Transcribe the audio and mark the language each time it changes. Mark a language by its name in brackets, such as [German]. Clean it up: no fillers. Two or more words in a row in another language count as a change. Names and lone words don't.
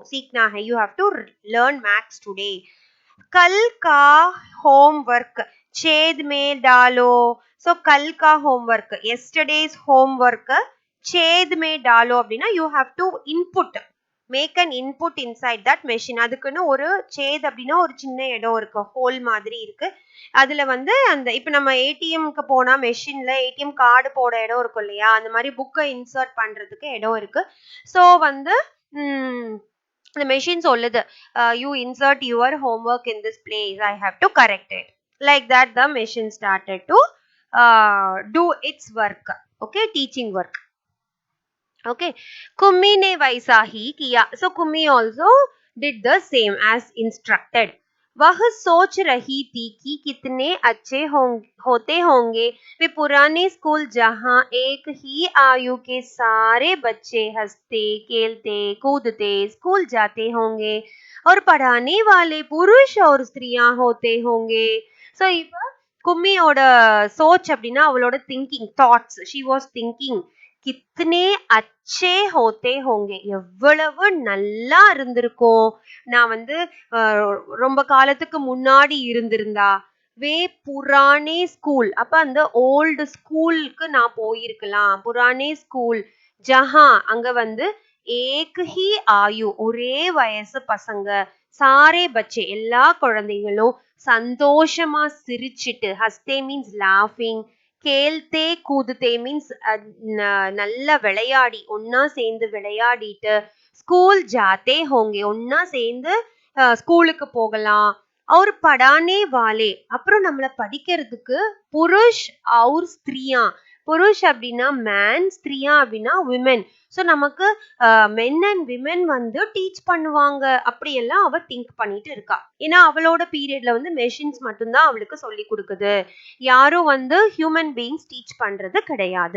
[Hindi] सीखना है, [English] you have to learn maths today. [Hindi] कल का homework छेद में डालो. [English] so [Hindi] कल का [English] homework, yesterday's homework [Hindi] छेद में डालो [English] அப்படின்னா you have to input, make an input inside that machine. [Tamil] அதுக்குன்னு ஒரு சேத் அப்படின்னா ஒரு சின்ன இடம் இருக்கு, ஹோல் மாதிரி இருக்கு. அதுல வந்து அந்த இப்ப நம்ம ஏடிஎம்க்கு போனா மெஷின்ல ஏடிஎம் கார்டு போட இடம் இருக்கும் இல்லையா, அந்த மாதிரி புக்கை இன்சர்ட் பண்றதுக்கு இடம் இருக்கு. ஸோ வந்து [English] the machine சொல்லுது, you insert your homework in this place, I have to correct it. Like that the machine started to do its work. Okay, teaching work. Okay, Kummi [Hindi] ने वैसा ही किया. [English] So Kummi also did the same as instructed. [Hindi] वह सोच रही थी कि कितने अच्छे होते होंगे वे पुराने स्कूल जहाँ एक ही आयु के सारे बच्चे हंसते खेलते कूदते स्कूल जाते होंगे और पढ़ाने वाले पुरुष और स्त्रियां होते होंगे. [Tamil] So इव கும்மியோட சோச் அப்படின்னா அவளோட [English] thinking thoughts, she was thinking [Hindi] कितने अच्छे होते होंगे, [Tamil] எவ்வளவு நல்லா இருந்திருக்கும் நான் வந்து ரொம்ப காலத்துக்கு முன்னாடி இருந்திருந்தா. [Hindi] वे पुराने स्कूल, [Tamil] அப்ப அந்த ஓல்டு ஸ்கூலுக்கு நான் போயிருக்கலாம். [Hindi] पुराने स्कूल जहाँ, [Tamil] அங்க வந்து [Hindi] एक ही आयु, [Tamil] ஒரே வயசு பசங்க, [Hindi] सारे बच्चे [Tamil] எல்லா குழந்தைகளும் சந்தோஷமா சிரிச்சிட்டு, ஹஸ்தே [English] means laughing, [Hindi] खेलते कूदते [Tamil] மீன்ஸ் நல்லா விளையாடி, ஒன்னா சேர்ந்து விளையாடிட்டு, [Hindi] स्कूल जाते होंगे [Tamil] ஒன்னா சேர்ந்து ஸ்கூலுக்கு போகலாம். [Hindi] और पढ़ाने वाले, [Tamil] அப்புறம் நம்மளை படிக்கிறதுக்கு [Hindi] पुरुष और स्त्रियाँ, [Tamil] புருஷ் அப்படின்னா மேன், ஸ்திரியா அப்படின்னா விமென். ஸோ நமக்கு [English] men and women [Tamil] வந்து டீச் பண்ணுவாங்க அப்படியெல்லாம் அவ திங்க் பண்ணிட்டு இருக்கா. ஏன்னா அவளோட பீரியட்ல வந்து மெஷின்ஸ் மட்டும்தான் அவளுக்கு சொல்லி கொடுக்குது, யாரும் வந்து [English] human beings [Tamil] டீச் பண்றது கிடையாது.